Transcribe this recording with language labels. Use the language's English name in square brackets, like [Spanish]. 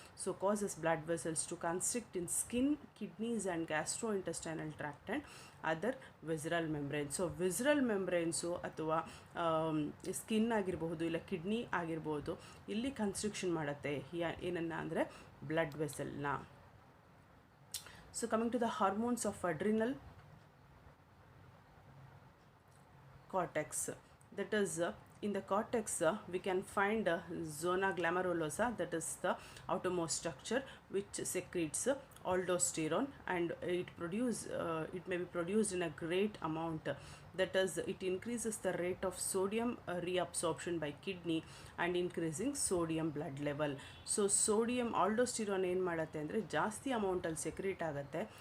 [English] So causes blood vessels to constrict in skin, kidneys and gastrointestinal tract and other visceral membrane. [Kannada] So visceral ಮೆಂಬ್ರೇನ್ಸು ಅಥವಾ skin ಆಗಿರಬಹುದು, ಇಲ್ಲ kidney ಆಗಿರ್ಬೋದು, ಇಲ್ಲಿ construction ಮಾಡುತ್ತೆ. ಏನನ್ನ ಅಂದರೆ blood ವೆಸಲ್ನ. [English] So coming to the hormones of adrenal cortex, that is in the cortex we can find zona glomerulosa, that is the outermost structure which secretes aldosterone, and it may be produced in a great amount. That is, it increases the rate of sodium reabsorption by kidney and increasing sodium blood level. [Kannada] So sodium aldosterone ಏನು ಮಾಡುತ್ತೆ ಅಂದರೆ ಜಾಸ್ತಿ ಅಮೌಂಟಲ್ಲಿ secrete ಆಗುತ್ತೆ.